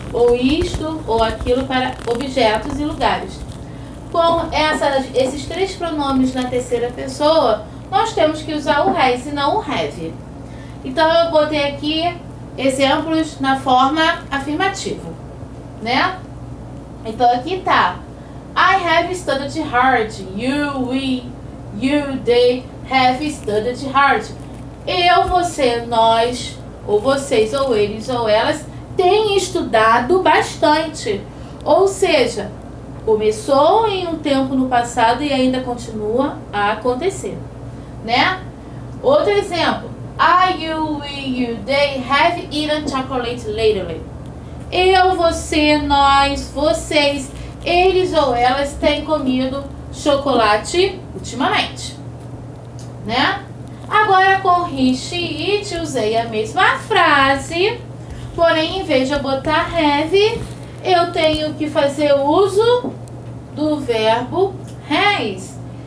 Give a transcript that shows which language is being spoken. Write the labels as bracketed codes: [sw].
[pt] Ou isto ou aquilo para objetos e lugares. Com esses 3 pronomes na terceira pessoa, nós temos que usar o has e não o have. Então eu botei aqui exemplos na forma afirmativa, né? Então aqui tá: [en] I have studied hard. You, we, you, they have studied hard. [pt] Eu, você, nós, ou vocês, ou eles, ou elas, têm estudado bastante. Ou seja, começou em um tempo no passado e ainda continua a acontecer, né? Outro exemplo: [en] I, you, we, you, they have eaten chocolate lately. [pt] Eu, você, nós, vocês, eles ou elas têm comido chocolate ultimamente, né? Agora com he, she, it usei a mesma frase, porém em vez de eu botar have, eu tenho que fazer uso do verbo has.